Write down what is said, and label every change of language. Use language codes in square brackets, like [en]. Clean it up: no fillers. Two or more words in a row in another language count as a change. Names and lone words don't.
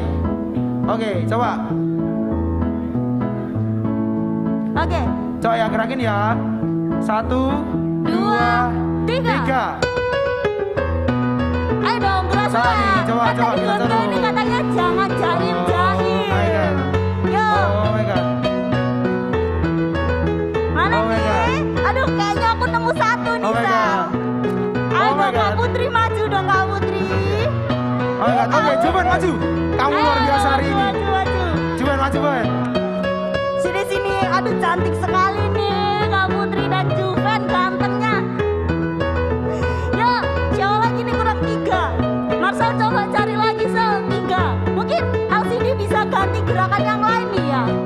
[id] ini? Oke, coba. oke. Coba ya gerakin ya. 1, 2, 3. Ayo dong, gerak Salah nih, coba, Kan tadi kita Gondro taruh. ini katanya jangan jahil-jahil. [en] Oh my God. [id] Yo, [en] Oh my God. [id] mana [en] Oh my [id] nih? [en] God. [id] Aduh, kayaknya aku nemu satu nih, [en] Oh my [id] Sal. [en] God. [id] Ayo [en] Oh my [id] dong, Kak [en] God. [id] Putri, maju dong, Kak Putri. [en] Oh my God. [id] Oke, Juven maju. Kamu Ayo, luar biasa hari ini. maju. Juven maju, Juven. Sini, aduh cantik sekali nih Kak Putri dan Juven gantengnya. Ya, siapa lagi nih kurang 3. Marcel coba cari lagi Sel 3. Mungkin LCD bisa ganti gerakan yang lain nih ya.